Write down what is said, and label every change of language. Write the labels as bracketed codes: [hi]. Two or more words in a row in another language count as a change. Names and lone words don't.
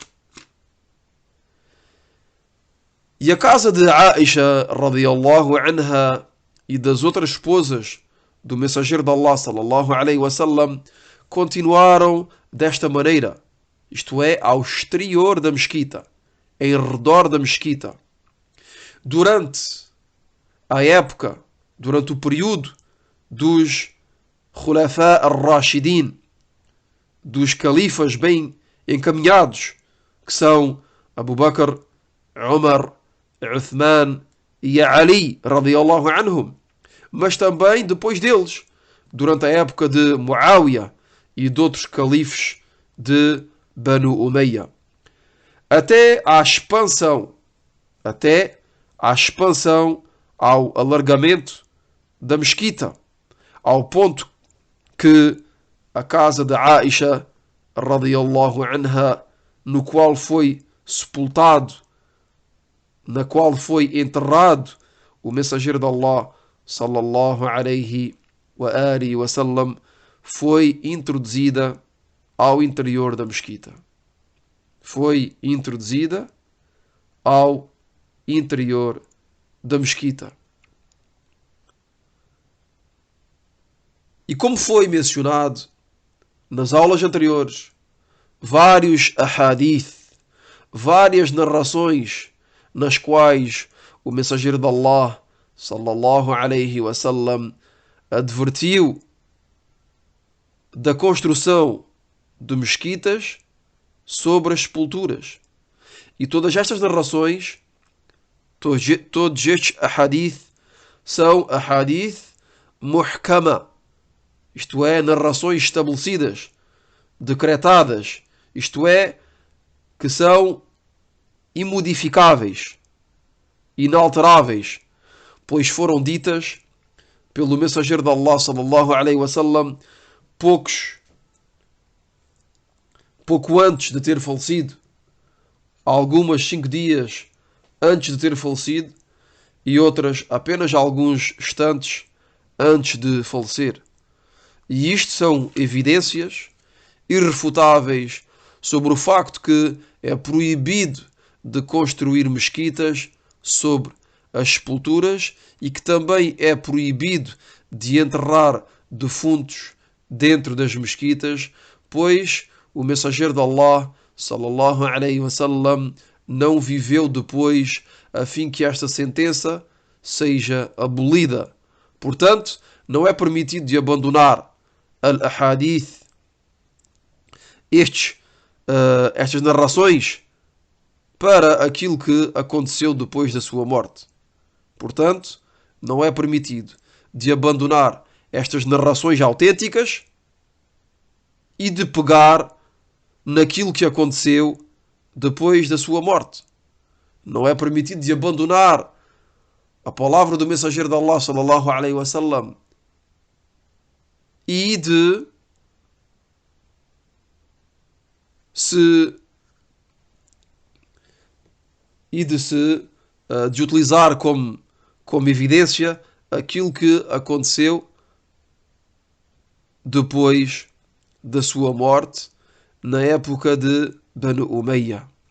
[pt] E a casa de Aisha [ar] رضي الله عنها [pt] e das outras esposas do mensageiro de Allah [ar] صلى الله عليه وسلم [pt] continuaram desta maneira, isto é, ao exterior da mesquita, em redor da mesquita. Durante o período dos [ar] الخلفاء الراشدين, [pt] dos califas bem encaminhados, que são Abu Bakr, Umar, Uthman e Ali [ar] رضي الله عنهم, [pt] mas também depois deles, durante a época de Muawiyah e de outros califes de Banu Umayya, até à expansão, ao alargamento da mesquita, ao ponto que a casa de Aisha [ar] رضي الله عنها, [pt] no qual foi sepultado, na qual foi enterrado o mensageiro de Allah [ar] صلى الله عليه وسلم, [pt] foi introduzida ao interior da mesquita. Foi introduzida ao interior da mesquita. E como foi mencionado nas aulas anteriores, vários ahadith, várias narrações nas quais o mensageiro de Allah [ar] صلى الله عليه وسلم [pt] advertiu da construção de mesquitas sobre as sepulturas. E todas estas narrações, todos estes ahadith, são [ar] أحاديث محكمة, [pt] isto é, narrações estabelecidas, decretadas, isto é, que são imodificáveis, inalteráveis, pois foram ditas pelo mensageiro de Allah [ar] صلى الله عليه وسلم [pt] pouco antes de ter falecido, algumas 5 dias antes de ter falecido e outras apenas alguns instantes antes de falecer. E isto são evidências irrefutáveis sobre o facto que é proibido de construir mesquitas sobre as sepulturas e que também é proibido de enterrar defuntos dentro das mesquitas, pois o mensageiro de Allah, [ar] صلى الله عليه وسلم, [pt] não viveu depois a fim que esta sentença seja abolida. Portanto, não é permitido de abandonar al-ahadith, estas narrações, para aquilo que aconteceu depois da sua morte. Portanto, não é permitido de abandonar estas narrações autênticas e de pegar naquilo que aconteceu depois da sua morte. Não é permitido de abandonar a palavra do mensageiro de Allah [ar] صلى الله عليه وسلم [pt] e de utilizar como evidência aquilo que aconteceu depois da sua morte na época de Banu Umayya.